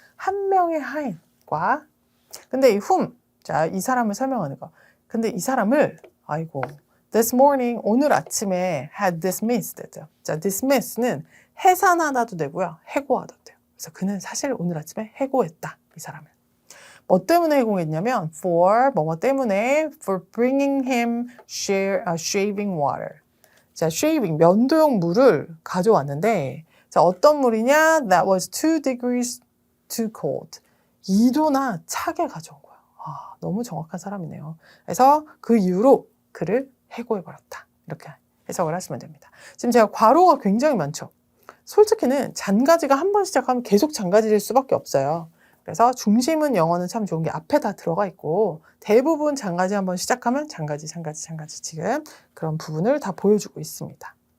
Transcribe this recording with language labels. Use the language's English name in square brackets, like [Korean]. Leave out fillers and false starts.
[Korean] 한 명의 하인과 근데 이 whom, 자, 이 사람을 설명하는 거. 근데 이 사람을, 아이고, [English] this morning, [Korean] 오늘 아침에 [English] had dismissed. [Korean] 자, dismiss는 해산하다도 되고요. 해고하다도 돼요. 그래서 그는 사실 오늘 아침에 해고했다. 이 사람을. 뭐 때문에 해고했냐면, [English] for, [Korean] 뭐뭐 때문에, [English] for bringing him shaving water. [Korean] 자, shaving, 면도용 물을 가져왔는데, 자, 어떤 물이냐? [English] That was 2 degrees too cold. [Korean] 2도나 차게 가져온 거야. 아, 너무 정확한 사람이네요. 그래서 그 이후로 그를 해고해버렸다. 이렇게 해석을 하시면 됩니다. 지금 제가 괄호가 굉장히 많죠. 솔직히는 잔가지가 한 번 시작하면 계속 잔가지일 수밖에 없어요. 그래서 중심은 영어는 참 좋은 게 앞에 다 들어가 있고 대부분 잔가지 한 번 시작하면 잔가지 지금 그런 부분을 다 보여주고 있습니다.